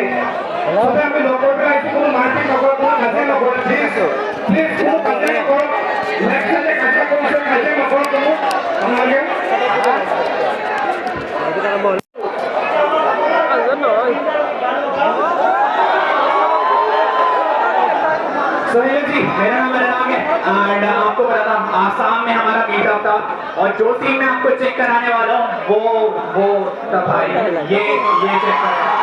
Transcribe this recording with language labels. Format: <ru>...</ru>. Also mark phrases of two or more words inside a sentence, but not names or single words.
<as>চবে আমি লগৰ পৰা আহিছোঁ, কোনো মাৰপিট নকৰে, কোনো কাজিয়া নকৰে, প্লিজ প্লিজ কোনো কাজিয়া নকৰক।</as> <en>left side</en> <as>কাজিয়া কৰিছে, কাজিয়া নকৰক কোনো আপোনালোকে।</as> <hi>सोहेल जी, मेरा नाम अनुराग है एंड आपको पता था आसाम में हमारा मीटअप था और जो सीन मैं आपको चेक कराने वाला हूँ वो था भाई, ये चेक करें।</hi>